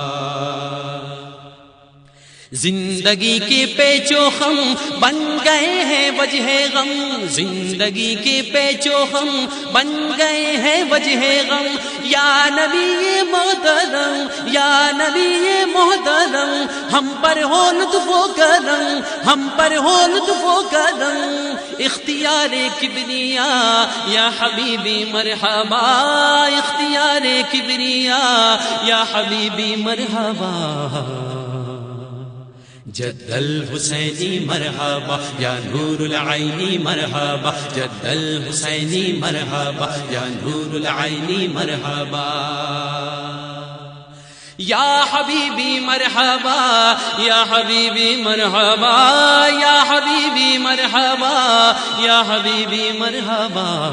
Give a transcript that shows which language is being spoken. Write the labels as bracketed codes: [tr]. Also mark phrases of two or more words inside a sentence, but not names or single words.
[ur] زندگی کے پیچ و خم بن گئے ہیں وجہ غم، زندگی کے پیچ و خم بن گئے ہیں وجہ غم، یا نبی محترم، یا نبی محترم، ہم پر ہو لطف و کرم، ہم پر ہو لطف و کرم، اختیار کبریا، [ar] یا حبیبی مرحبا، [ur] اختیار کبریا، [ar] یا حبیبی مرحبا، جد الحسینی مرحبا، یا نور العینی مرحبا، جد الحسینی مرحبا، یا نور العینی مرحبا، یا حبیبی مرحبا یا حبیبی مرحبا یا حبیبی مرحبا یا حبیبی مرحبا